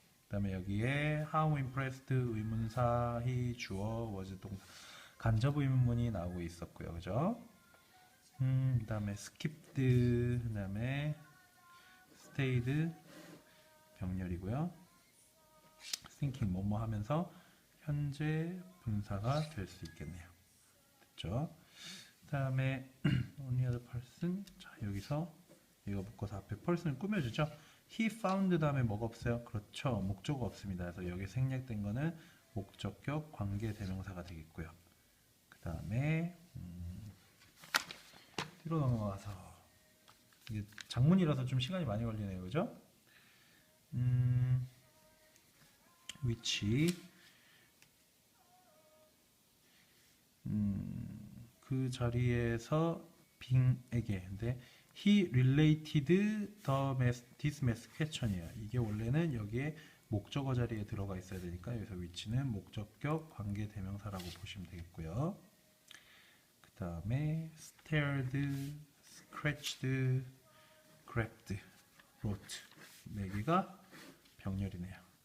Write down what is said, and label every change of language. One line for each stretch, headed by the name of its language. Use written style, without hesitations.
Korean: 그다음에 여기에
English: how impressed
Korean: 의문사 he 주어 was 동사 간접 의문문이 나오고 있었고요. 그죠? 그다음에 skipped 그다음에 stayed 병렬이고요. thinking 뭐뭐 하면서 현재 분사가 될 수 있겠네요. 됐죠? 그 다음에
English: only other person.
Korean: 자, 여기서 이거 묶어서 앞에 person을 꾸며주죠.
English: he found
Korean: 다음에 뭐가 없어요? 그렇죠. 목적어 없습니다. 그래서 여기 생략된 거는 목적격 관계 대명사가 되겠고요. 그 다음에 뒤로 넘어가서 이게 장문이라서 좀 시간이 많이 걸리네요. 그죠? which 그 자리에서 빙에게 근데
English: He related this math question이에요.
Korean: 이게 원래는 여기에 목적어 자리에 들어가 있어야 되니까 여기서 위치는 목적격 관계 대명사라고 보시면 되겠고요. 그 다음에 stared, scratched, grabbed, wrote 4개가 병렬이네요.